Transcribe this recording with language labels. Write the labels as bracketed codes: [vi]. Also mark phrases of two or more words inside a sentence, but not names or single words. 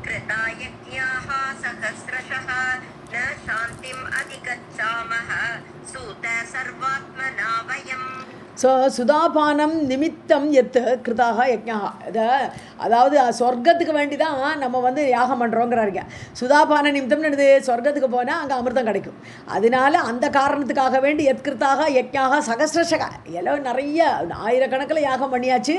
[sa] कृतायज्ञाः सहस्रशः न शान्तिम् अधिगच्छामः सूत सर्वात्मना वयम्. [ta] ஸோ [sa] सुधापानं निमित्तम् एतत् कृताः यज्ञाः [ta] அதாவது சொர்க்கத்துக்கு வேண்டி தான் நம்ம வந்து யாகம் பண்ணுறோங்கிறாருங்க. சுதாபான நிமித்தம்னு என்னது? சொர்க்கத்துக்கு போனால் அங்கே அமிர்தம் கிடைக்கும். அதனால அந்த காரணத்துக்காக வேண்டி [sa] एतत्कृताः यज्ञाः सहस्रशः [ta] எல்லாம் நிறைய ஆயிரக்கணக்கில் யாகம் பண்ணியாச்சு.